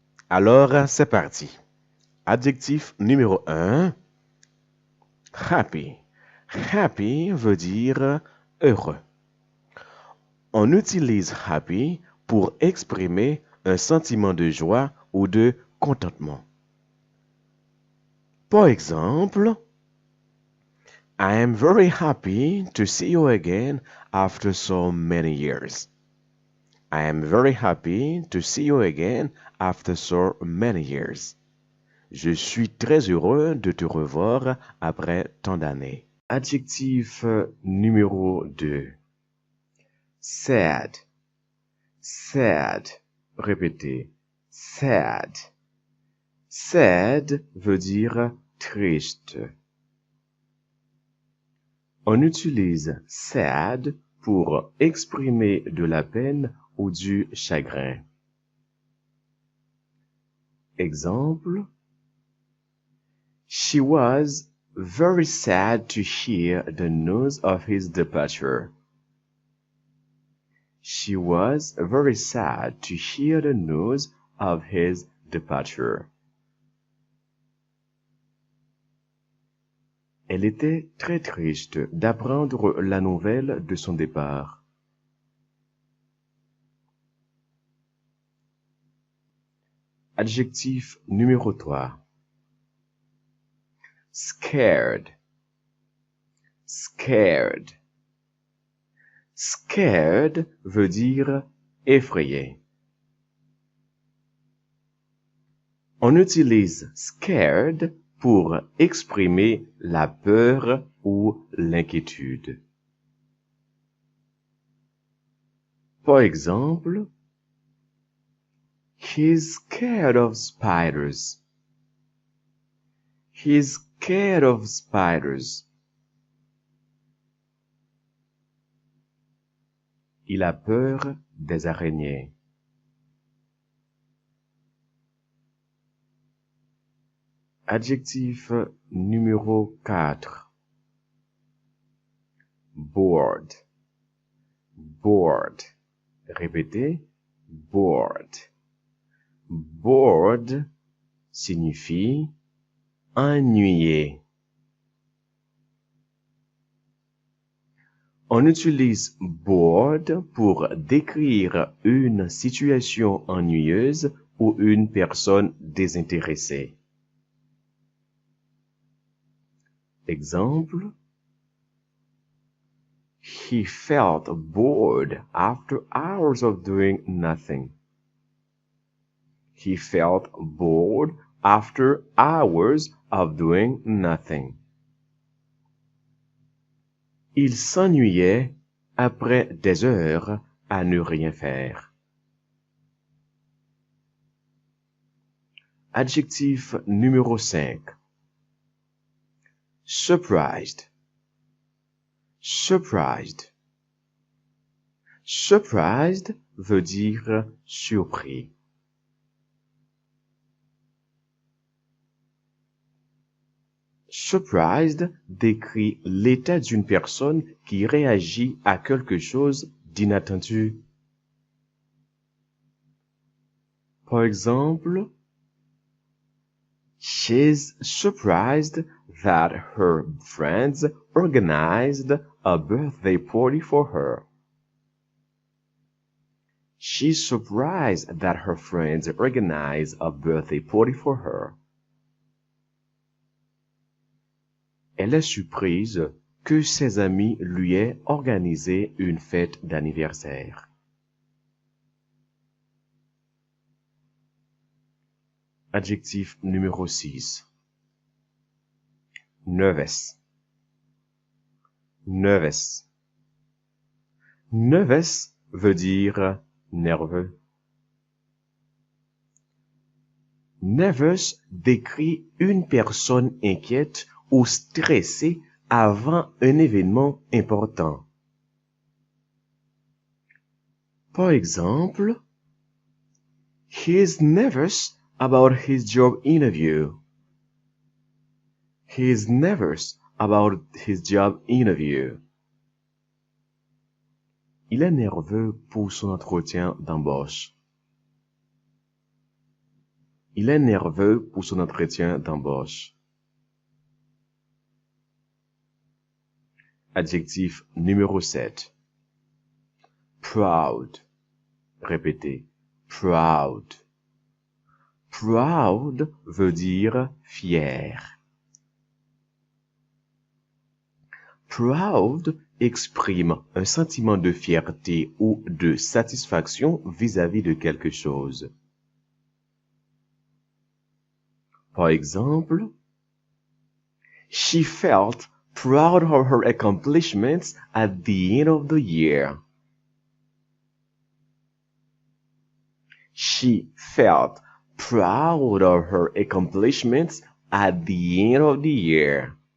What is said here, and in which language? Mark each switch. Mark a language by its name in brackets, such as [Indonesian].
[French] Alors, c'est parti. Adjectif numéro 1, happy. Happy veut dire heureux. On utilise happy pour exprimer un sentiment de joie ou de contentement. Par exemple, [English] I am very happy to see you again after so many years. I am very happy to see you again after so many years. [French] Je suis très heureux de te revoir après tant d'années. Adjectif numéro 2. Sad. Sad. Répétez. Sad. Sad veut dire triste. On utilise sad pour exprimer de la peine ou du chagrin. [English] Exemple, She was very sad to hear the news of his departure. She was very sad to hear the news of his departure. [French] Elle était très triste d'apprendre la nouvelle de son départ. Adjectif numéro 3. [English] Scared. Scared. [French] Scared veut dire effrayé. On utilise scared pour exprimer la peur ou l'inquiétude. Par exemple, [English] He's scared of spiders. He's scared of spiders. [French] Il a peur des araignées. Adjectif numéro 4. [English] Bored. Bored. Répétez. Bored. [French] Bored signifie ennuyé. On utilise bored pour décrire une situation ennuyeuse ou une personne désintéressée. [English] Exemple, He felt bored after hours of doing nothing. He felt bored after hours of doing nothing. [French] Il s'ennuyait après des heures à ne rien faire. Adjectif numéro 5. [English] Surprised. Surprised. [French] Surprised veut dire surpris. Surprised décrit l'état d'une personne qui réagit à quelque chose d'inattendu. Par exemple, [English] She's surprised that her friends organized a birthday party for her. She's surprised that her friends organized a birthday party for her. [French] Elle est surprise que ses amis lui aient organisé une fête d'anniversaire. Adjectif numéro 6. [English] nervous, nervous. [French] Nervous veut dire nerveux. Nervous décrit une personne inquiète ou stressée avant un événement important. Par exemple, [English] he is nervous about his job interview. He is nervous about his job interview. [French] Il est nerveux pour son entretien d'embauche. Il est nerveux pour son entretien d'embauche. Adjectif numéro 7. Proud. Répétez. Proud. Proud veut dire fier. Proud exprime un sentiment de fierté ou de satisfaction vis-à-vis de quelque chose. Par exemple, [English] she felt proud of her accomplishments at the end of the year. She felt proud of her accomplishments at the end of the year.